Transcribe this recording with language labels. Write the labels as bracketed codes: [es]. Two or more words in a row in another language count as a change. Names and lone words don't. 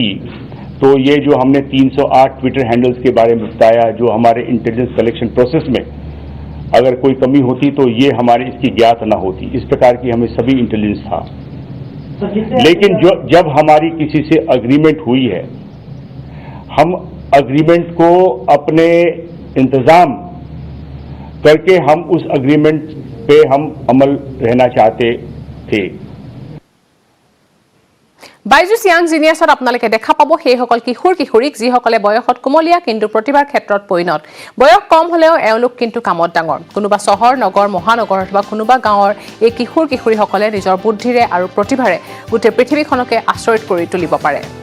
[hi] तो ये जो हमने 308 [en] Twitter handles [hi] के बारे में बताया जो हमारे [en] intelligence collection process [hi] में अगर कोई कमी होती तो ये हमारे इसकी ज्ञात ना होती इस प्रकार की हमें सभी इंटेलिजेंस था लेकिन जब हमारी किसी से अग्रीमेंट हुई है हम अग्रीमेंट को अपने इंतजाम करके हम उस अग्रीमेंट पे हम अमल रहना चाहते थे [as] বাইজুছ ইয়াং জিনিয়াছত আপোনালোকে দেখা পাব সেইসকল কিশোৰ কিশোৰীক যিসকলে বয়সত কুমলীয়া কিন্তু প্ৰতিভাৰ ক্ষেত্ৰত পৰিণত বয়স কম হলেও এওঁলোক কিন্তু কামত ডাঙৰ কোনোবা চহৰ নগৰ মহানগৰ অথবা কোনোবা গাঁৱৰ এই কিশোৰ কিশোৰীসকলে নিজৰ বুদ্ধিৰে আৰু প্ৰতিভাৰে গোটেই পৃথিৱীখনকে আচৰিত কৰি তুলিব পাৰে